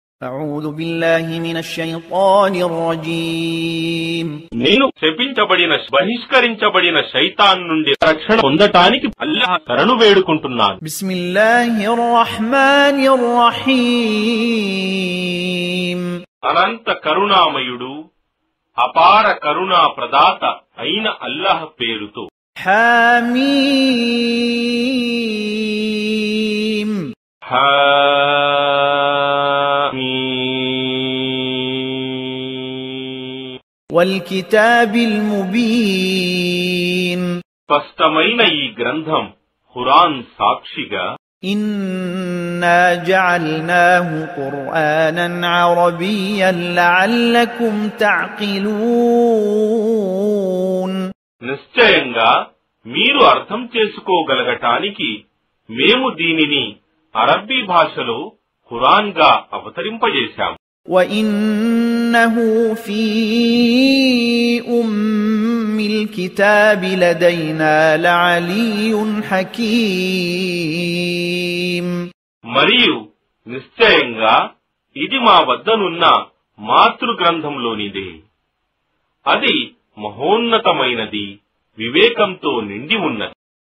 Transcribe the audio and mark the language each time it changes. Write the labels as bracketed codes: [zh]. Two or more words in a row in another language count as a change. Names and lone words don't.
[ar] أعوذ بالله من الشيطان الرجيم [te] నేను శపించబడిన బహిష్కరించబడిన శైతాన్ నుండి రక్షణ పొందటానికి అల్లాహ్ శరణు వేడుకుంటున్నాను. [ar] بسم الله الرحمن الرحيم [te] అనంత కరుణామయుడు అపార కరుణా ప్రదాత అయిన అల్లాహ్ పేరుతో. [ar] حميم والكتاب المبين [te] స్పష్టమైన ఈ గ్రంథం ఖురాన్ సాక్షిగా [ar] إنا جعلناه قرآنا عربيا لعلكم تعقلون [te] నిశ్చయంగా మీరు అర్థం చేసుకోగలగటానికి మేము దీనిని అరబ్బీ భాషలో ఖురాన్ గా అవతరింపజేశాం. [ar] وإنه في أم الكتاب لدينا لعلي حكيم [te] మరియు నిశ్చయంగా ఇది మా వద్దనున్న మాతృ గ్రంథంలోనిదే. అది మహోన్నతమైనది, వివేకంతో నిండి ఉన్నది.